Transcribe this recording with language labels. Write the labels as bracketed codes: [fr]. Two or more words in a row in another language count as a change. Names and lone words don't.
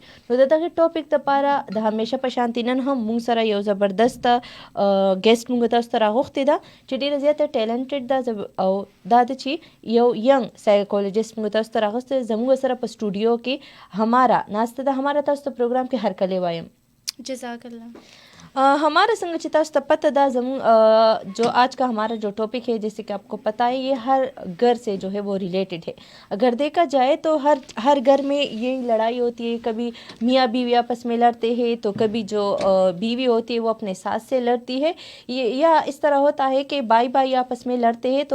[ps] نو د دغې ټاپک دپاره د همیشه په شانتې نن هم موږ سره یو زبردست ګیسټ موږ تاسو ته راغوښتې ده چې ډېره زیاته ټیلنټډ ده او دا ده چې یو ینګ سایکولوجسټ موږ تاسو ته راغوښتی زموږ سره په سټوډیو کې همارا ناسته ده. همارا تاسو ته پروګرام کې هر کلی وایم. [ar] جزاک اللہ. [ur] ہمارا سنگ [ps] چې تاسو ته پتہ ده زمون [ur] جو آج کا ہمارا جو ٹاپک ہے جیسے کہ آپ کو پتہ ہے یہ ہر گھر سے جو ہے وہ ریلیٹڈ ہے. اگر دیکھا جائے تو ہر گھر میں یہ لڑائی ہوتی ہے، کبھی میاں بیوی آپس میں لڑتے ہیں تو کبھی جو بیوی ہوتی ہے وہ اپنے ساس سے لڑتی ہے، یا اس طرح ہوتا ہے کہ بھائی آپس میں لڑتے ہیں.